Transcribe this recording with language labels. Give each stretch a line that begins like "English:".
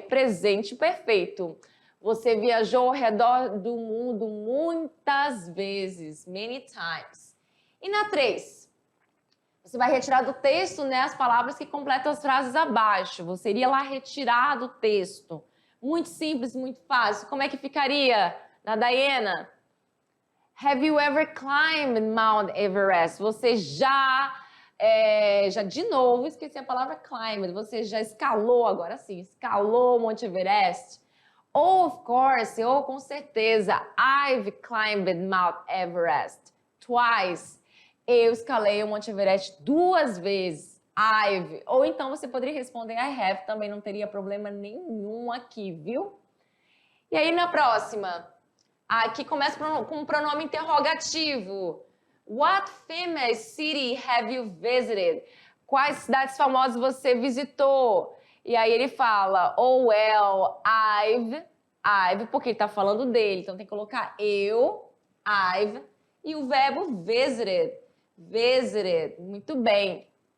Portuguese: Presente perfeito. Você viajou ao redor do mundo muitas vezes,
English: many times.
Portuguese: E na 3, você vai retirar do texto, né, as palavras que completam as frases abaixo. Você iria lá retirar do texto. Muito simples, muito fácil. Como é que ficaria na Diana?
English: Have you ever climbed Mount Everest?
Portuguese: Você já de novo, esqueci a palavra climbed. Você já escalou, agora sim, escalou o Monte Everest?
English: Of course,
Portuguese: ou com certeza,
English: I've climbed Mount Everest twice.
Portuguese: Eu escalei o Monte Everest 2 vezes. I've. Ou então você poderia responder I have, também não teria problema nenhum aqui, viu? E aí na próxima, aqui começa com um pronome interrogativo.
English: What famous city have you visited?
Portuguese: Quais cidades famosas você visitou? E aí ele fala,
English: oh well, I've,
Portuguese: porque ele tá falando dele, então tem que colocar eu, I've, e o verbo visited, muito bem.